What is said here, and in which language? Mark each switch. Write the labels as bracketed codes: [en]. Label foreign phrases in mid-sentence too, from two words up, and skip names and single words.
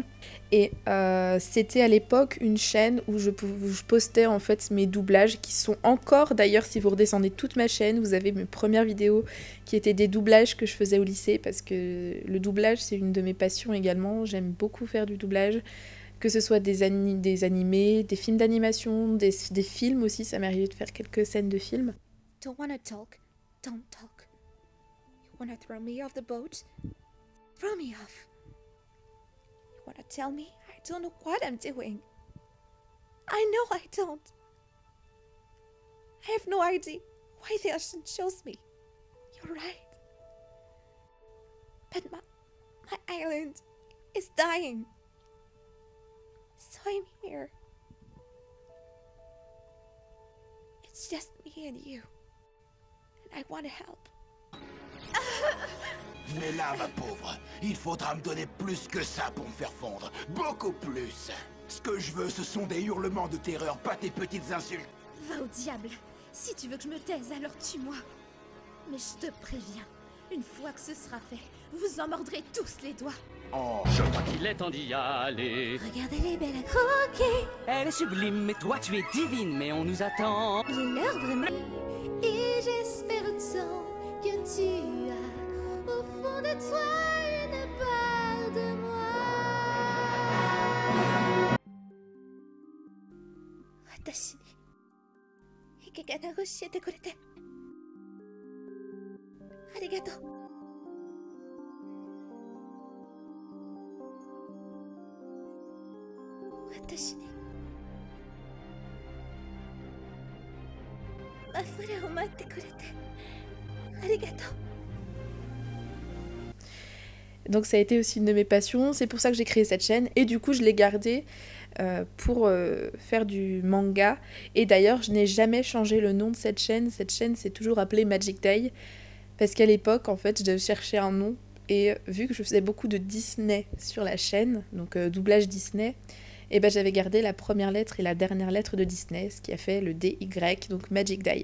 [fr] Et c'était à l'époque une chaîne où je postais en fait mes doublages qui sont encore, d'ailleurs si vous redescendez toute ma chaîne, vous avez mes premières vidéos qui étaient des doublages que je faisais au lycée parce que le doublage c'est une de mes passions également, j'aime beaucoup faire du doublage. Que ce soit des animés, des films d'animation, des films aussi, ça m'est arrivé de faire quelques scènes de films. [en] Don't wanna talk, don't talk. You wanna throw me off the boat? Throw me off. You wanna tell me I don't know what I'm doing? I know I don't. I have no idea why the ocean chose me. You're right. But my island is dying. So I'm here. It's just me and you. And I want to help. [fr] Mais là, ma pauvre, il faudra me donner plus que ça pour me faire fondre. Beaucoup plus. Ce que je veux, ce sont des hurlements de terreur, pas tes petites insultes. Va au diable. Si tu veux que je me taise, alors tue-moi. Mais je te préviens, une fois que ce sera fait, vous en mordrez tous les doigts. Oh. Je crois qu'il est temps d'y aller. Regardez les belles à croquer. Elle est sublime, mais toi tu es divine, mais on nous attend. Il est l'heure vraiment. Et j'espère tant que tu as au fond de toi une part de moi. [ja] 私に弾き方を教えてくれてありがとう。私にマフラーを待ってくれてありがとう。 [fr] Donc ça a été aussi une de mes passions, c'est pour ça que j'ai créé cette chaîne et du coup je l'ai gardée pour faire du manga et d'ailleurs je n'ai jamais changé le nom de cette chaîne s'est toujours appelée Magic Day parce qu'à l'époque en fait je cherchais un nom et vu que je faisais beaucoup de Disney sur la chaîne, donc doublage Disney, et ben j'avais gardé la première lettre et la dernière lettre de Disney, ce qui a fait le DY, donc Magic Die.